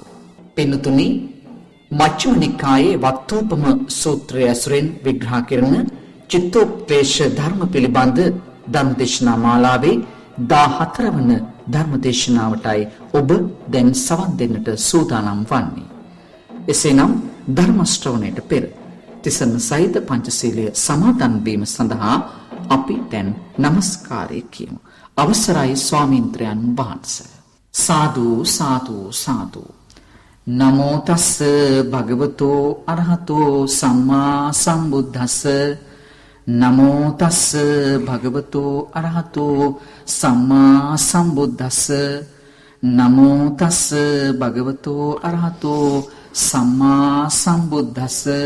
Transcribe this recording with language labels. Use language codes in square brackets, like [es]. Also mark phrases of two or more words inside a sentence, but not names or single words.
[si] පින්තුනි, මජ්ක්‍ධිම නිකායේ වත්තෝපම සූත්‍රය ඇසුරෙන් විග්‍රහ කරන චිත්තෝපදේශ ධර්ම පිළිබඳ ධර්මදේශනා මාලාවේ 14 වන ධර්මදේශනාවටයි ඔබ දැන් සවන් දෙන්නට සූදානම් වන්නේ. එසේනම් ධර්ම ශ්‍රවණයට පෙර තිසරණ සහිත පංචශීලයේ සමාදන් වීම සඳහා අපි දැන් নমස්කාරය කියමු. අවසරයි ස්වාමීන්ද්‍රයන් වහන්සේ. සාදු සාදු සාදු. [pi] නමෝ තස්ස භගවතෝ අරහතෝ සම්මා සම්බුද්දස්ස. නමෝ තස්ස භගවතෝ අරහතෝ සම්මා සම්බුද්දස්ස. නමෝ තස්ස භගවතෝ අරහතෝ සම්මා සම්බුද්දස්ස.